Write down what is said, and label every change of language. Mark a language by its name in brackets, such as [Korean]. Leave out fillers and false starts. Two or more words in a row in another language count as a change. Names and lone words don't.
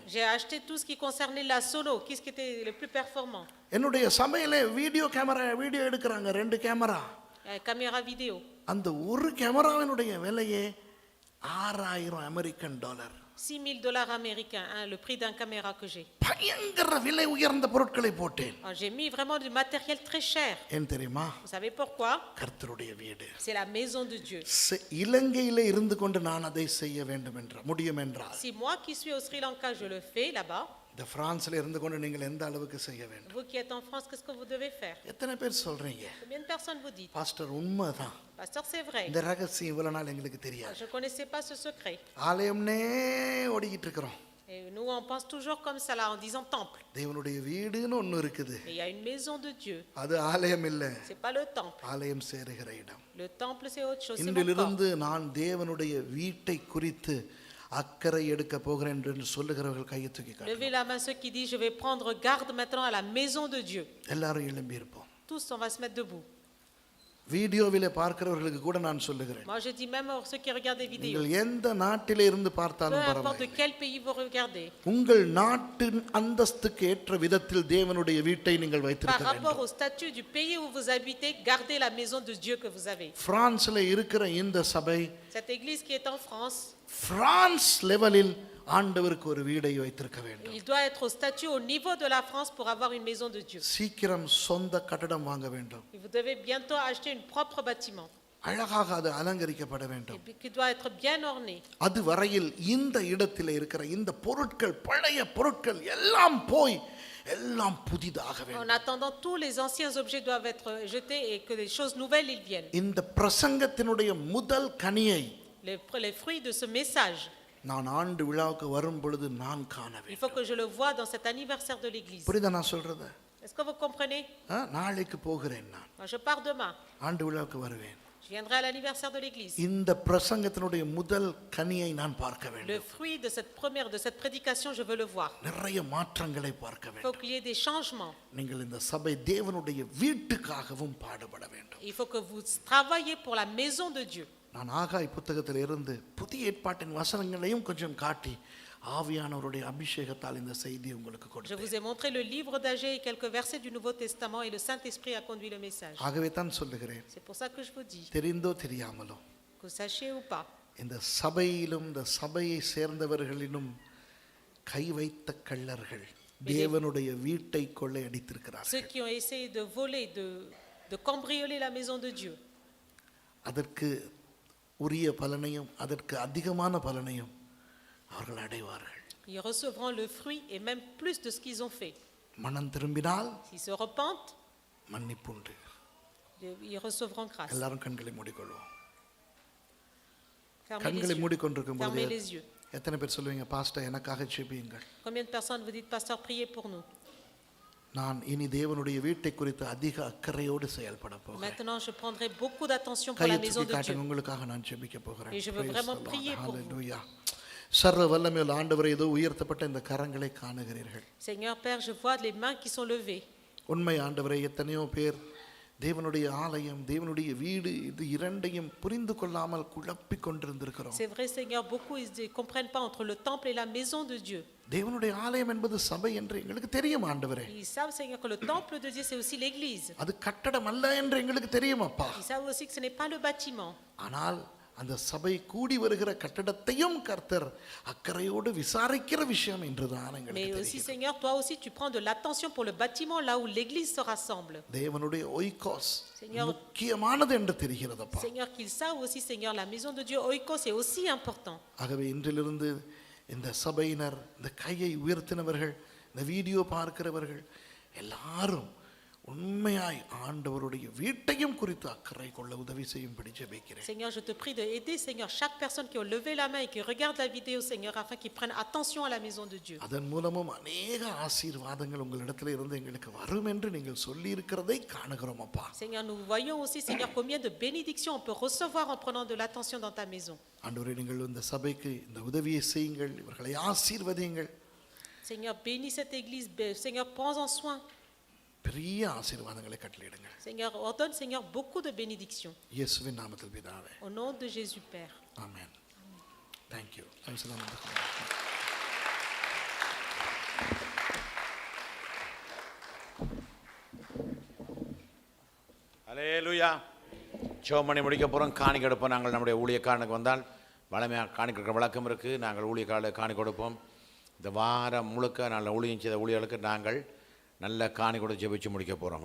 [French] j'ai acheté tout ce qui concernait la sono, qu'est-ce qui était le plus performant. [Tamil] என்னுடைய சபையிலே வீடியோ எடுக்கிறாங்க 2 கேமரா. [French] Caméra vidéo. [Tamil] அந்த ஒரு கேமராவினுடைய விலையே $6,000 [French] $6,000 américains, hein, le prix d'un caméra que j'ai. [Tamil] பயங்கர விலை உயர்ந்த பொருட்களை போட்டேன். [French] J'ai mis vraiment du matériel très cher. [Tamil] ஏன் தெரியுமா? [French] Vous savez pourquoi? [Tamil] கர்த்தருடைய வீடு. [French] C'est la maison de Dieu. [Tamil] இலங்கையிலே இருந்து கொண்டு நான் அதை செய்ய வேண்டும் என்ற முடியும் என்றால், [French] Si moi qui suis au Sri Lanka, je le fais là-bas, [Tamil] இந்த பிரான்ஸ்ல இருந்து கொண்டு நீங்கள் எந்த அளவுக்கு செய்ய வேண்டும்? [French] vous qui êtes en France, qu'est-ce que vous devez faire? [Tamil] எத்தனை பேர் சொல்றீங்க? [French] Combien de personnes vous dites? [Tamil] பாஸ்டர் உண்மைதான், [French] Pasteur, c'est vrai. [Tamil] இந்த ரகசியம் இவ்வளவு நாள் எங்களுக்கு தெரியாது. [French] Je ne connaissais pas ce secret. [Tamil] ஆலயம்னே ஓடிக்கிட்டு இருக்கிறோம். [French] Et nous, on pense toujours comme ça là, en disant temple. [Tamil] தேவனுடைய வீடுன்னு ஒன்று இருக்குது. [French] Mais il y a une maison de Dieu. [Tamil] அது ஆலயம் இல்ல, [French] C'est pas le temple. [Tamil] ஆலயம் சேருகிற இடம். [French] Le temple, c'est autre chose. C'est mon corps. [Tamil] இன்றிலிருந்து நான் தேவனுடைய வீட்டை குறித்து அக்கறை எடுக்க போகிறேன் என்று சொல்லுகிறவர்கள் கையை தூக்கி காட்டுங்க. [French] Levez la main ceux qui disent, je vais prendre garde maintenant à la maison de Dieu. [Tamil] எல்லாரும் எழும்பி இருப்போம். [French] Tous, on va se mettre debout. [Tamil] வீடியோவிலே பார்க்கிறவர்களுக்கு கூட நான் சொல்லுகிறேன், [French] Moi, je dis même à ceux qui regardent des vidéos, [Tamil] நீங்கள் எந்த நாட்டிலே இருந்து [French] peu [Tamil] பார்த்தாலும் [French] importe de [Tamil] பரவாயில்லை, [French] quel pays vous regardez, [Tamil] உங்கள் நாட்டின் அந்தஸ்துக்கு ஏற்ற விதத்தில் தேவனுடைய வீட்டை நீங்கள் [French] par [Tamil] வைத்திருக்க [French] rapport [Tamil] வேண்டும். [French] au statut du pays où vous habitez, gardez la maison de Dieu que vous avez. [Tamil] பிரான்ஸ்ல இருக்கிற இந்த சபை [French] Cette église qui est en France, [Tamil] பிரான்ஸ் லெவலில் ஆண்டவருக்கு ஒரு வீடை வைத்திருக்க வேண்டும். [French] il doit être au statut au niveau de la France pour avoir une maison de Dieu. [Tamil] சீக்கிரம் சொந்த கட்டடம் வாங்க வேண்டும். [French] Et vous devez bientôt acheter un propre bâtiment, [Tamil] அழகாக அது அலங்கரிக்கப்பட வேண்டும். [French] et puis qui doit être bien orné. [Tamil] அது வரையில் இந்த இடத்தில் இருக்கிற இந்த பொருட்கள், பழைய பொருட்கள் எல்லாம் போய் எல்லாம் புதிதாக [French] En [Tamil] வேண்டும். [French] attendant, tous les anciens objets doivent être jetés et que des choses nouvelles ils viennent. [Tamil] இந்த பிரசங்கத்தினுடைய முதல் கனியை [French] Les fruits de ce message, [Tamil] நான் ஆண்டு விழாவுக்கு வரும் பொழுது நான் காண [French] il [Tamil] வேண்டும். [French] faut que je le voie dans cet anniversaire de l'église. [Tamil] புரியுதா நான் சொல்றது? [French] Est-ce que vous comprenez? [Tamil] நாளைக்கு போகிறேன், நான் [French] Moi, je pars demain. [Tamil] ஆண்டு விழாவுக்கு வருவேன். [French] Je viendrai à l'anniversaire de l'église. [Tamil] இந்த பிரசங்கத்தினுடைய முதல் கனியை நான் பார்க்க [French] Le [Tamil] வேண்டும். [French] fruit de cette prédication, je veux le voir. [Tamil] நிறைய மாற்றங்களை பார்க்க [French] Il faut [Tamil] வேண்டும். [French] qu'il y ait des changements. [Tamil] நீங்கள் இந்த சபை தேவனுடைய வீட்டுக்காகவும் பாடுபட வேண்டும். [French] Il faut que vous travaillez pour la maison de Dieu. [Tamil] நான் ஆகாய் புத்தகத்தில் இருந்து புதிய ஏற்பாட்டின் வசனங்களையும் கொஞ்சம் காட்டி ஆவியானவருடைய அபிஷேகத்தால் இந்த செய்தி உங்களுக்கு [French] Je [Tamil] கொடுத்தேன். [French] vous ai montré le livre d'Agé et quelques versets du Nouveau Testament et le Saint-Esprit a conduit le message. [Tamil] ஆகவே தான் சொல்லுகிறேன், [French] C'est pour ça que je vous dis, [Tamil] தெரிந்தோ தெரியாமலோ [French] que vous sachiez ou pas, [Tamil] இந்த சபையிலும் இந்த சபையை சேர்ந்தவர்களிலும் கை வைத்த கள்ளர்கள் தேவனுடைய வீட்டை கொள்ளையடித்திருக்கிறார்கள். [French] ceux qui ont essayé de voler, de cambrioler la maison de Dieu, [Tamil] அதற்கு உரிய பலனையும் அதற்கு அதிகமான பலனையும் அவர்கள் அடைவார்கள். [French] ils recevront le fruit et même plus de ce qu'ils ont fait. [Tamil] மனம் திரும்பினால் [French] S'ils se repentent, [Tamil] மன்னிப்புண்டு. [French] ils recevront grâce. [Tamil] எல்லாரும் கண்களை மூடிக்கொள்வோம். [French] Fermez les [Tamil] கண்களை [French] yeux. [Tamil] மூடிக்கொண்டிருக்கும் [French] Fermez [Tamil] போது [French] les yeux. [Tamil] எத்தனை பேர் சொல்லுவீங்க, பாஸ்டர் எனக்காக ஜெபியுங்கள், [French] Combien de personnes vous dites, pasteur, priez pour nous? [Tamil] நான் இனி தேவனுடைய வீட்டை குறித்து அதிக அக்கறையோடு செயல்பட போகிறேன். [French] Maintenant, je prendrai beaucoup d'attention pour la [Tamil] கையை [French] maison [Tamil] தூக்கி [French] de [Tamil] காட்டுங்க, [French] Dieu. [Tamil] உங்களுக்காக நான் ஜெபிக்க போகிறேன். [French] Et je veux [English] Praise [French] vraiment [English] the Lord. [French] prier pour vous. Hallelujah. [Tamil] சர்வ வல்லமையுள்ள ஆண்டவரே, ஏதோ உயர்த்தப்பட்ட இந்த கரங்களை காணுகிறீர்கள். [French] Seigneur Père, je vois les mains qui sont levées. [Tamil] உண்மை ஆண்டவரே, எத்தனையோ பேர் தேவனுடைய ஆலயம் தேவனுடைய வீடு இது இரண்டையும் புரிந்து கொள்ளாமல் குழப்பிக் கொண்டிருந்திருக்கிறோம். [French] C'est vrai, Seigneur, beaucoup ils ne comprennent pas entre le temple et la maison de Dieu. [Tamil] தேவனுடைய ஆலயம் என்பது சபை என்று எங்களுக்கு தெரியும் ஆண்டவரே. [French] Ils savent, Seigneur, que le temple de Dieu, c'est aussi l'église. [Tamil] அது கட்டடம் அல்ல என்று எங்களுக்கு தெரியும் அப்பா. [French] Ils savent aussi que ce n'est pas le bâtiment. [Tamil] ஆனால் அந்த சபை கூடி வருகிற கட்டடத்தையும் கர்த்தர் அக்கறையோடு விசாரிக்கிற விஷயம் என்றுதான் [French] Mais [Tamil] எங்களுக்கு [French] aussi, [Tamil] தெரியும். [French] Seigneur, toi aussi, tu prends de l'attention pour le bâtiment là où l'église se rassemble. [Tamil] தேவனுடைய ஒய்கோஸ் [French] Seigneur. [Tamil] முக்கியமானது என்று தெரிகிறதப்பா. [French] Seigneur, qu'ils savent aussi, Seigneur, la maison de Dieu, oikos, c'est aussi important. [Tamil] ஆகவே இன்றிலிருந்து இந்த சபையினர், இந்த கையை உயர்த்தினவர்கள், இந்த வீடியோ பார்க்கிறவர்கள் எல்லாரும் உண்மையாய் ஆண்டவருடைய வீட்டையும் குறித்து அக்கறை கொள்ள உதவி செய்யும்படி ஜெபிக்கிறேன். [French] Seigneur, je te prie de aider, Seigneur, chaque personne qui a levé la main et qui regarde la vidéo, Seigneur, afin qu'ils prennent attention à la maison de Dieu. [Tamil] அதன் மூலமும் அநேக ஆசீர்வாதங்கள் உங்களிடத்தில் இருந்து எங்களுக்கு வரும் என்று நீங்கள் சொல்லி இருக்கிறதை காணுகிறோம் அப்பா. [French] Seigneur, nous voyons aussi, Seigneur, combien de bénédictions on peut recevoir en prenant de l'attention dans ta maison. [Tamil] ஆண்டவரே, நீங்கள் இந்த சபைக்கு இந்த உதவியை செய்யுங்கள், இவர்களை ஆசீர்வதியுங்கள். [French] Seigneur, bénis cette église, Seigneur, prends-en soin. [Tamil] பெரிய ஆசீர்வாதங்களை கட்டளையிடுங்கள். [French] Seigneur, ordonne, Seigneur, beaucoup de bénédictions. [Tamil] இயேசுவின் நாமத்தில் பிதாவே. [French] Au nom de Jésus, Père. [Tamil] ஆமென். [English] Thank you. Thanks a lot. [Tamil] அல்லேலூயா. ஜெபம் பண்ணி முடிக்க போகிறோம். காணிக்கை கொடுப்போம். நாங்கள் நம்முடைய ஊழியக்காரனுக்கு வந்தால் வளமையாக காணிக்கிற வழக்கம் இருக்குது. நாங்கள் ஊழியக்காரர்களுக்கு காணி கொடுப்போம். இந்த வாரம் முழுக்க நல்ல ஊழியம் செய்த ஊழியர்களுக்கு நாங்கள் நல்ல காணி கொடுத்து ஜெபிச்சு முடிக்க போகிறோம்.